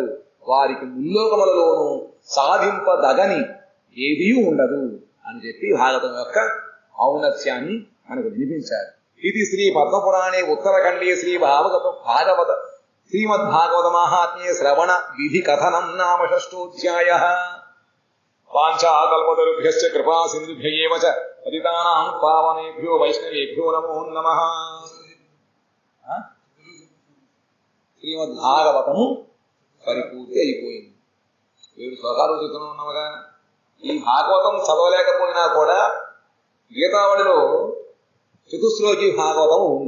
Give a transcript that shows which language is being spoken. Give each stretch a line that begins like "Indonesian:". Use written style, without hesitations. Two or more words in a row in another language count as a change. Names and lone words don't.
Telugu: వారికి ముల్లోకములలోనూ సాధింపదగని ఏదీ ఉండదు అని చెప్పి భాగవతం యొక్క ఔన్నత్యాన్ని మనకు వినిపించారు.
Sanskrit: ఇది శ్రీ పద్మపురాణే ఉత్తరఖండే శ్రీ భాగవత శ్రీమద్భాగవత మహాత్మ్యే శ్రవణ విధి కథనం నామ 6ోऽధ్యాయః. వాంఛాకల్పతరుభ్యశ్చ కృపా సింధుభ్య ఏవ చ పతితానాం పావనేభ్యో వైష్ణవేభ్యో నమో నమః.
Telugu: శ్రీమద్భాగవతము పరిపూర్తి అయిపోయింది. 7 శ్లోకాలు చదువుతున్నామగా. ఈ భాగవతం చదవలేకపోయినా కూడా గీతావళిలో చతుశ్లోకి భాగవతం ఉంది.